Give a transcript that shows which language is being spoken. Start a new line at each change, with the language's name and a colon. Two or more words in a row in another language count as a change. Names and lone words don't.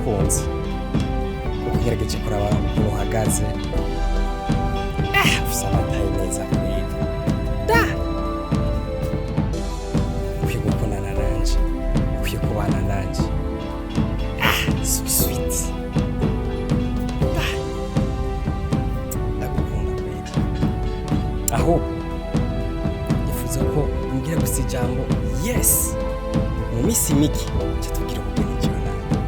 Rundi: sinzi kuko ngerageje kuraba ukuntu uhagaze ufise amataye neza kweli da ukwiye gukundana nanje ukwiye kubana nanje
English: so sweet
Rundi: da ndagukunda kweli ahubwo nifuza ko umbwira gusa ijambo yes mu minsi mike cyatubwira ubugeni cyo nawe